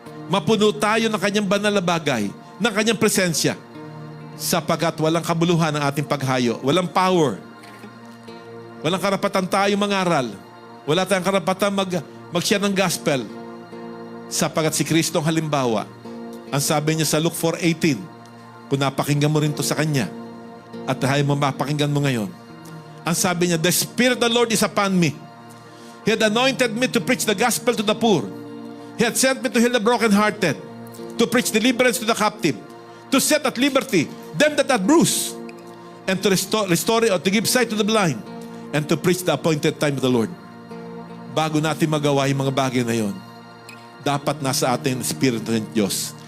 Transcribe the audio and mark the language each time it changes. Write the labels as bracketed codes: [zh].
[tl] Mapuno tayo ng kanyang banal na bagay, ng kanyang presensya, sapagkat walang kabuluhan ang ating paghayo, walang power, walang karapatan tayo mangaral, wala tayong karapatan mag-share ng gospel, sapagkat si Kristo ang halimbawa. Ang sabi niya sa Luke 4:18, kung napakinggan mo rin to sa kanya, at tayo mo mapakinggan mo ngayon, ang sabi niya, [en] the Spirit of the Lord is upon me. He had anointed me to preach the gospel to the poor. He had sent me to heal the brokenhearted, to preach deliverance to the captive, to set at liberty them that are bruised, and to restore or to give sight to the blind, and to preach the appointed time of the Lord. [tl] Bago natin magawa yung mga bagay na yon, dapat nasa atin ang Espiritu ng Diyos.